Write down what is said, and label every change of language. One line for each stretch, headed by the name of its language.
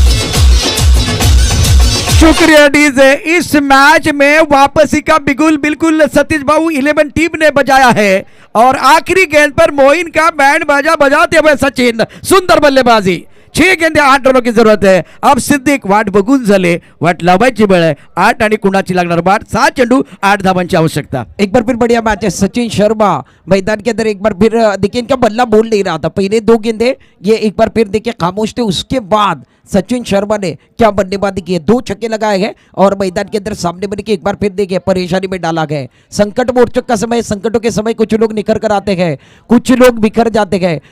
Hindi: शुक्रिया डीजे। इस मैच में वापसी का बिगुल बिल्कुल सतीश बाबू 11 टीम ने बजाया है और आखिरी गेंद पर मोइन का बैंड बाजा बजाते हुए सचिन, सुंदर बल्लेबाजी। 6 गेंदे 8 रनों की जरूरत है।
Marathi: अब सिद्दीक वाट बघून झाले, वाट लावायची वेळ आहे। 8 आणि कुणाची लागणार बाट, 7 चेंडू 8 धावांची आवश्यकता।
Hindi: एक बार फिर बढ़िया मैच है। सचिन शर्मा मैदान के अंदर एक बार फिर देखिए इनका बल्ला बोल नहीं रहा था, पहले 2 गेंदे ये एक बार फिर देखिए खामोश थे, उसके बाद सचिन शर्मा ने क्या बल्लेबाजी की है, 2 छक्के लगाए हैं और मैदान के अंदर सामने बने के एक बार फिर देखिए परेशानी में डाला गया। संकट मोर्चक का समय, संकटों के समय कुछ लोग निखर कर आते हैं, कुछ लोग बिखर जाते हैं।